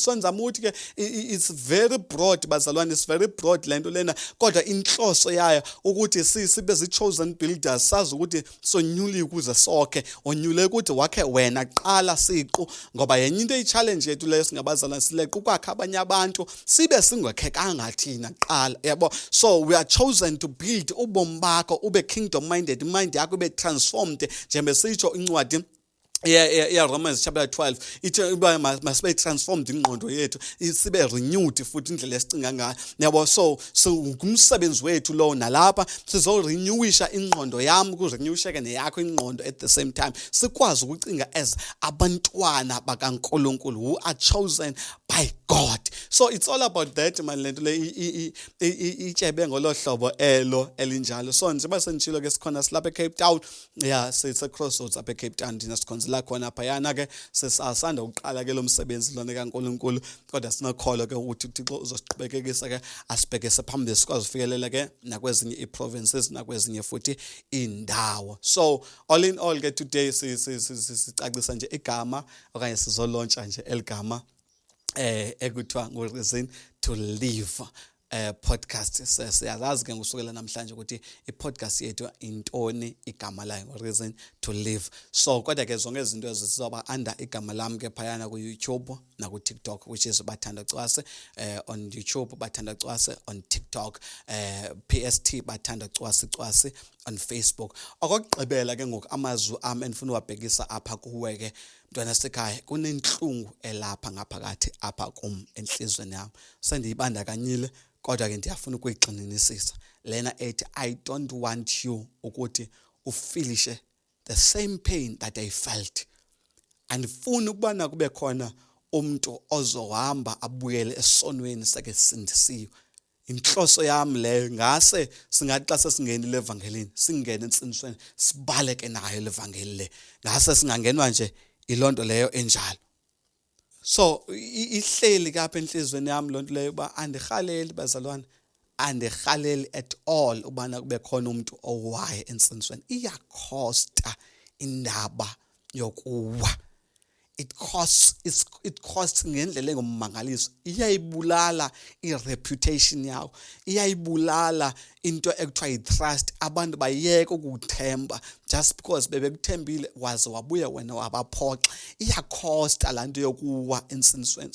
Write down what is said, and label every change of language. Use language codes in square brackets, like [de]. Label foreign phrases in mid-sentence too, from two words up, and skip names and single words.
[xh] So ndizama ukuthi ke [en] it's very broad [xh] bazalwane, [en] it's very broad [xh] le nto lena, kodwa inhloso yayo ukuthi sibe zi- [en] chosen builders, [xh] sazi ukuthi sonyuliwe ukuze sokhe, onyule ukuthi wakhe wena qala siqu. Ngoba yenye into eyi-challenge yethu leyo singabazalwane, sileqa ukwakha abanye abantu sibe singakhekanga thina qala, yabo. [en] So we are chosen to build [xh] ubomi bakho ube [en] kingdom minded, [xh] mind yakho ibe transformed njengoba sitsho incwadi Romans chapter 12 ithi uba masibe transformed ingqondo yethu, sibe renewed futhi indlela esicinga ngayo, yabo. So ngumsebenzi wethu lo nalapha sizorenewisha ingqondo yami kurenewisheke neyakho ingqondo [en] at the same time, [xh] sikwazi ukucinga as abantwana bakaNkulunkulu [en] who are chosen by God. So it's all about that man, [xh] lento le itshebe ngolohlobo elo elinjalo. So njengoba senitshilo ke sikhona silapha eCape Town, yeah, sithe crossroads apha eCape Town thina sikhonzela khona phayana ke sesasanda uqala ke lo msebenzi lona kaNkulunkulu, kodwa sinokholo ke ukuthi uThixo uzosiqhubekekisa ke asibhekise phambili sikwazi ufikelela ke nakwezinye iprovinces nakwezinye futhi indawo. [en] So all in all [xh] ke today sicacisa nje igama okanye sizolontsha nje eligama ekuthiwa ngu-Reason to Live podcast. Siyazazi ke ngusukela namhlanje ukuthi i-podcast yethu intoni igama layo, ngu-Reason to Live. So kodwa ke zonke izinto ezizoba under igama lami ke phayana ku-YouTube na ku-TikTok, [en] which is Bathanda Cwase on YouTube, Bathanda Cwase on TikTok, PST Bathanda Cwase on Facebook. [xh] Okugqibela ke ngoku amazwi ami endifuna uwabhekisa apha kuwe ke mntwana sekhaya, kunenhlungu elapha ngaphakathi apha kum enhlizweni yami. Sendiyibandakanyile kodwa ke ndiyafuna ukuyigxininisisa lena ethi [en] I don't want you [xh] ukuthi ufilishe [en] the same pain that I felt. [xh] Andifuni ukubana kube khona umuntu ozohamba abuyele esonweni sake sindisiwe. Inhloso yami leyo ngase singathi xa sesingenile evangelini singene ensinisweni sibaleke nayo levangeli le, ngase singangenwa nje ilonto leyo enjalo. So ihleli kapha enhlizweni yami lonto leyo ba andihaleli bazalwane, andihaleli [en] at all [xh] ubana kube khona umuntu owaye ensinisweni. Iyakhosta indaba yokuwa. [en] It costs [xh] ngendlela engomangaliso. Iyayibulala ireputation yawo, iyayibulala into ekuthiwa i-trust. Abantu bayeka ukuthemba [en] just because [xh] bebekuthembile waze wabuya wena wabaphoxa. Iyakhosta laa nto yokuwa ensinisweni.